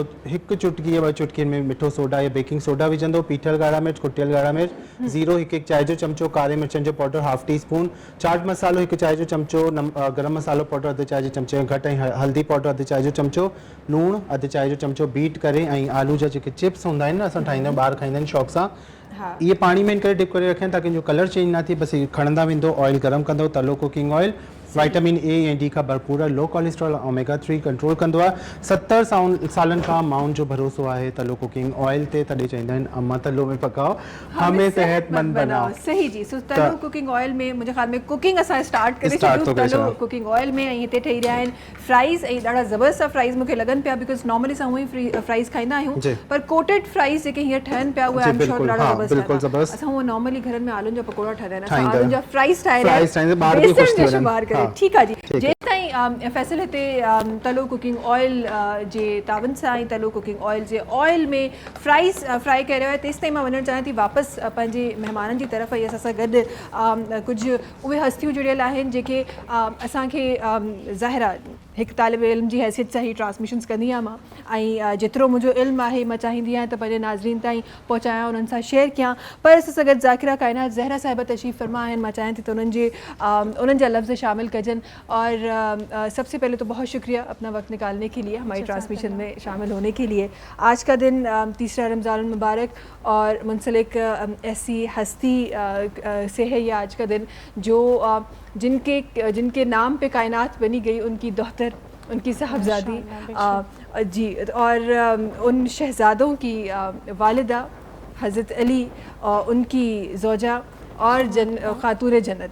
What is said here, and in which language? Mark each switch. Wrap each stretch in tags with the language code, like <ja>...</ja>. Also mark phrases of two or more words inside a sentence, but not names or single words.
<sd>1 चुटकी या 2 चुटकियुनि में मिठो सोडा या</sd> <en>baking soda</en> <sd>विझंदो, पीठल ॻाढ़ा मिर्च, कुटियल ॻाढ़ा मिर्च, ज़ीरो 1 चांहि जो चमचो, कारे मिर्चनि जो</sd> <en>powder 1/2 teaspoon,</en> <sd>चाट मसालो 1 चांहि जो चमचो, गरम मसालो पाउडर 1 चांहि जो चमचे घटि, ऐं हल्दी पाउडर 1 चांहि जो चमचो, लूणु 1 चांहि जो चमचो बीट करे, ऐं आलू जा जेके चिप्स हूंदा आहिनि न असां ठाहींदा आहियूं, ॿार खाईंदा आहिनि शौक़ सां, इहे पाणी में इन करे डिप करे रखिया ताकी जो</sd> <en>colour change</en> <sd>न थिए। बसि खणंदा वेंदो, ऑयल गरम कंदो, तलो</sd> <en>cooking oil vitamin A</en> <sd>ऐं डी खां भरपूर आहे,</sd> <en>low cholesterol omega 3 control</en> <sd>कंदो आहे। 70 सालनि खां माउनि जो भरोसो आहे तलो</sd> <en>cooking oil</en> <sd>ते, तॾहिं चवंदा आहिनि अम्मा तलो में</sd> <ur>پکاؤ ہمیں صحت مند بناؤ.</ur> <sd>सही जी। सो तलो</sd> <en>cooking oil</en> <sd>में मुंहिंजे ख़्याल में कुकिंग असां स्टार्ट करे छॾियूं तलो</sd> <en>cooking oil</en> <sd>में। ऐं हिते ठही रहिया आहिनि फ्राइज़, ऐं ॾाढा ज़बरदस्त फ्राइज़ मूंखे लॻनि पिया</sd> <en>because normally</en> <sd>असां हूअं ई फ्राइज़ खाईंदा आहियूं, पर</sd> <en>coated fries</en> <sd>जेके हींअर ठहनि पिया उहे</sd> <en>I am sure</en> <sd>ॾाढा ज़बरदस्त। असां हूअं नॉर्मली घरनि में आलूनि जा पकोड़ा ठाहींदा आहिनि, असां आलूनि जा फ्राइज़ ठाहींदा आहियूं। ठीकु आहे जी। जेसि ताईं फैसल हिते तलो</sd> <en>cooking oil</en> <sd>जे तावन सां ऐं तलो</sd> <en>cooking oil</en> <sd>जे ऑयल में फ्राई करे रहियो आहे, तेसि ताईं मां वञणु चाहियां थी वापसि पंहिंजे महिमाननि जी तरफ़। ऐं असां सां गॾु कुझु उहे हस्तियूं जुड़ियल आहिनि जेके असांखे ज़ाहिरा हिकु तालिब इल्म जी हैसियत सां ई ट्रांसमिशन्स कंदी आहियां मां, ऐं जेतिरो मुंहिंजो इल्मु आहे मां चाहींदी आहियां त पंहिंजे नाज़रीन ताईं पहुचायां, उन्हनि सां शेयर कयां। पर असां सां गॾु ज़ाकिरा काइनात ज़हरा साहिबा तशरीफ़ फरमा आहिनि। मां चाहियां थी त उन्हनि जा लफ्ज़ शामिल कजनि।</sd> <ur>اور سب سے پہلے تو بہت شکریہ اپنا وقت نکالنے کے لیے، ہماری ٹرانسمیشن میں شامل ہونے کے لیے. آج کا دن تیسرا رمضان مبارک اور منسلک ایسی ہستی سے ہے یہ آج کا دن جو جن کے نام پے کائنات بنی گئی، ان کی دوہتر، ان کی صاحبزادی جی، اور ان شہزادوں کی والدہ حضرت علی اور ان کی زوجہ اور خاتون جنت.</ur>